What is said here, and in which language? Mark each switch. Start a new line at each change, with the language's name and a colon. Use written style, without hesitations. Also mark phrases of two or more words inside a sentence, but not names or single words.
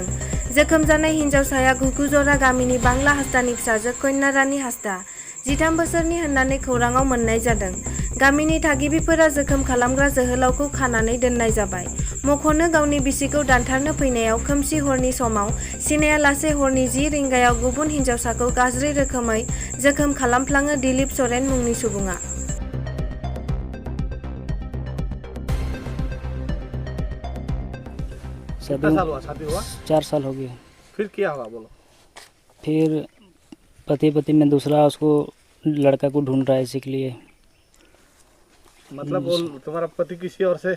Bodo: जोखोम जानाय हिन्जावसाया घुगुजरा गामिनि बांला हास्तानि फिसाजो कन्या रानी हास्ता 13 बोसोरनि होननानै खौराङाव मोननाय जादों। गामिनि थागिबिफोरा जोखोम खालामग्रा जोहोलावखौ खानानै दोननाय जाबाय। मख'नो गावनि बिसिखौ दानथारनो फैनायाव खोमसि हरनि समाव सिनायालासे हरनि 10 रिंगायाव गुबुन हिन्जावसाखौ गाज्रि रोखोमै जोखोम खालामफ्लाङो दिलीप सरेन मुंनि सुबुङा।
Hindi: कितना साल हुआ शादी हुआ? 4 साल हो गए। फिर क्या हुआ बोलो? फिर पति में दूसरा उसको लड़का को ढूंढ रहा है इसी के लिए। मतलब वो तुम्हारा पति किसी और से?